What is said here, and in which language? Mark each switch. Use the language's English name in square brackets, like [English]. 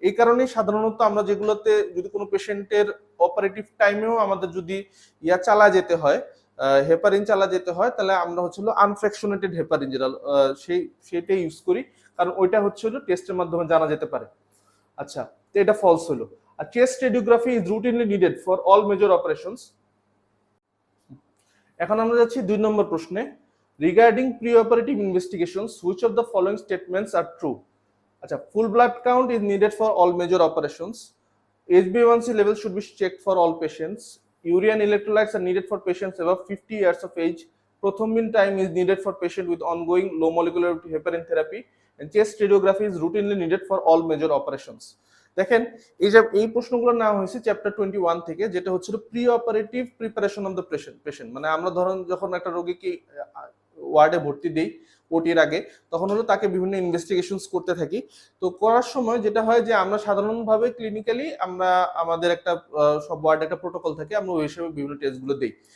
[Bangla] এই কারণেই সাধারণত আমরা যেগুলোতে যদি কোনো পেশেন্টের অপারেটিভ টাইমেও আমাদের যদি চালা যেতে হয়, হেপারিন চালা যেতে হয়, তাহলে আমরা আনফ্র্যাকশনেটেড হেপারিন যেটা সেটাই ইউজ করি, কারণ ওইটা টেস্টের মাধ্যমে জানা যেতে পারে। আচ্ছা, তো এটা ফলস হলো। আর [English] Chest radiography is routinely needed for all major operations. [Bangla] এখন আমরা যাচ্ছি 2 নম্বর প্রশ্নে, [English] Regarding pre operative investigations which of the following statements are true. আচ্ছা, full blood count is needed for all major operations, HbA1c level should be checked for all patients, urean electrolytes are needed for patients above 50 years of age, prothrombin time is needed for patient with ongoing low molecular heparin therapy, and chest radiography is routinely needed for all major operations. [Bangla] দেখেন এই প্রশ্নগুলো নেওয়া হয়েছে chapter 21 থেকে, যেটা pre operative preparation of the patient. মানে আমরা ধরুন যখন একটা রোগীকে ওয়ার্ডে ভর্তি দেই ওটির আগে, তখন তাকে বিভিন্ন ইনভেস্টিগেশনস করতে থাকি। তো করার সময় যেটা হয় যে আমরা সাধারণভাবে ক্লিনিক্যালি আমরা আমাদের একটা সব ওয়ার্ডে একটা প্রোটোকল থাকে, আমরা ওই হিসেবে বিভিন্ন টেস্টগুলো দেই।